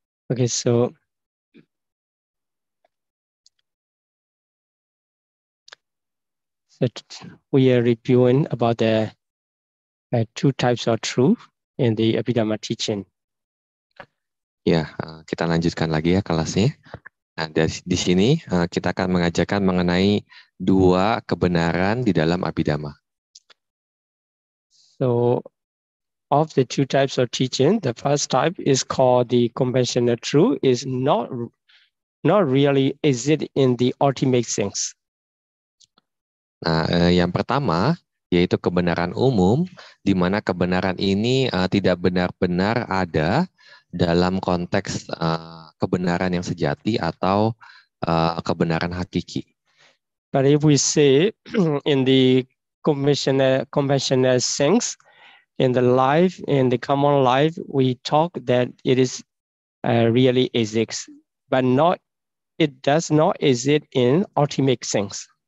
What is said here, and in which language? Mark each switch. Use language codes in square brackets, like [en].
[en] Okay, so we are reviewing about the two types of truth in the Abhidhamma teaching. [id] Ya, kita lanjutkan lagi ya kelasnya. Nah, di sini kita akan mengajarkan mengenai dua kebenaran di dalam Abhidhamma. [en] So, of the two types of teaching, the first type is called the conventional truth, is not really exist in the ultimate sense. [id] Nah, yang pertama yaitu kebenaran umum, di mana kebenaran ini tidak benar-benar ada dalam konteks kebenaran yang sejati atau kebenaran hakiki. [en] But if we say in the conventional sense, in the life, in the common life, we talk that it is really exists, but it does not exist in ultimate sense.